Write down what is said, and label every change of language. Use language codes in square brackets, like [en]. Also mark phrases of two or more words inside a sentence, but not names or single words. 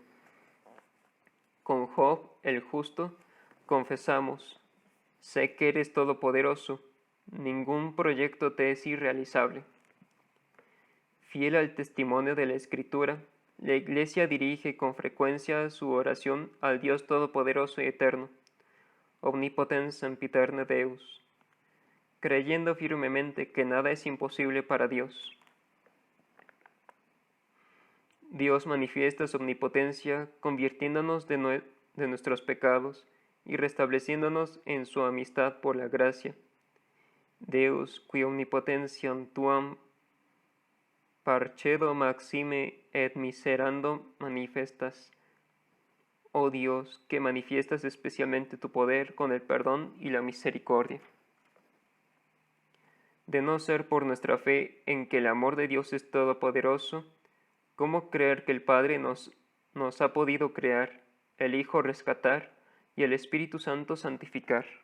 [es] Con Job, el justo, confesamos: sé que eres todopoderoso, ningún proyecto te es irrealizable. Fiel al testimonio de la Escritura, la Iglesia dirige con frecuencia su oración al Dios todopoderoso y eterno, [la] omnipotens sempiterne Deus, [es] creyendo firmemente que nada es imposible para Dios. Dios manifiesta su omnipotencia convirtiéndonos de nuestros pecados y restableciéndonos en su amistad por la gracia. [la] Deus, qui omnipotentiam tuam parcedo maxime et miserando manifestas. [es] Oh Dios, que manifiestas especialmente tu poder con el perdón y la misericordia. De no ser por nuestra fe en que el amor de Dios es todopoderoso, ¿cómo creer que el Padre nos ha podido crear, el Hijo rescatar y el Espíritu Santo santificar?